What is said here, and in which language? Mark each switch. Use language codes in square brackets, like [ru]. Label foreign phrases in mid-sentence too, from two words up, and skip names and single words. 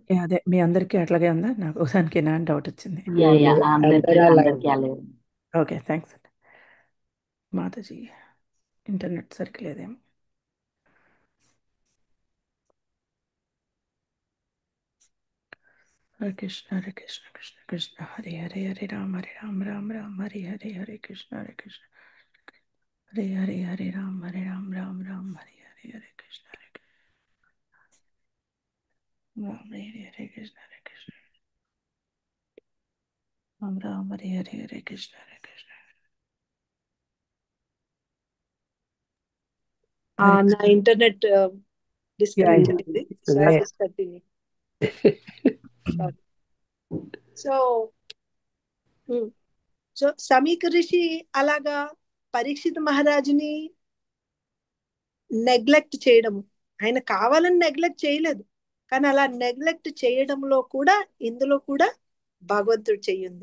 [te] అదే మీ అందరికీ అట్లాగే ఉందా? నాకు దానికి నా డౌట్ వచ్చింది. యా యా అందరూ అలా అందరికి ఉన్నారు. అలాగే. [en] okay, thanks మాతాజీ. ఇంటర్నెట్ సరిగ్గా లేదేమో. [sa] హరే కృష్ణ హరే కృష్ణ కృష్ణ కృష్ణ హరే హరే హరే రామ రామ రామ హరే హరే హరే కృష్ణ హరే హరే హరే రామ రామ హరే హరే హరే కృష్ణ రామ హరే హరే కృష్ణ రామ హరే హరే హరే కృష్ణ [te] నా [en] internet disconnect Yeah, [te] అయింది. [en] so I [te] అదే [en] just continue. [te] సో సో సమీక ఋషి అలాగా పరీక్షిత్ మహారాజుని నెగ్లెక్ట్ చేయడము, ఆయన కావాలని నెగ్లెక్ట్ చేయలేదు, కానీ అలా నెగ్లెక్ట్ చేయడంలో కూడా ఇందులో కూడా భగవంతుడు చెయ్యింది.